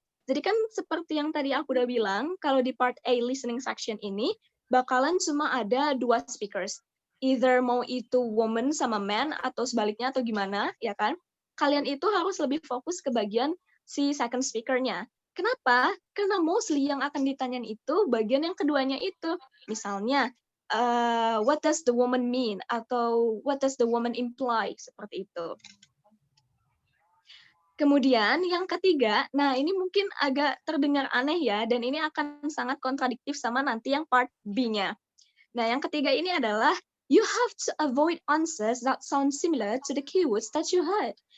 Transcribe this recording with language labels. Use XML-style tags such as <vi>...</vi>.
<id>Jadi kan seperti yang tadi aku udah bilang, kalau di part A listening section ini, bakalan cuma ada 2 speakers. Either mau itu woman sama man, atau sebaliknya, atau gimana, ya kan? Kalian itu harus lebih fokus ke bagian si second speaker-nya. Kenapa? Karena mostly yang akan ditanyain itu bagian yang keduanya itu.</id> <en>Misalnya, what does the woman mean? Atau what does the woman imply?</en> <id>Seperti itu. Kemudian yang ketiga, nah ini mungkin agak terdengar aneh ya, dan ini akan sangat kontradiktif sama nanti yang part B-nya. Nah yang ketiga ini adalah,</id> <en>you have to avoid answers that sound similar to the keywords that you heard.</en>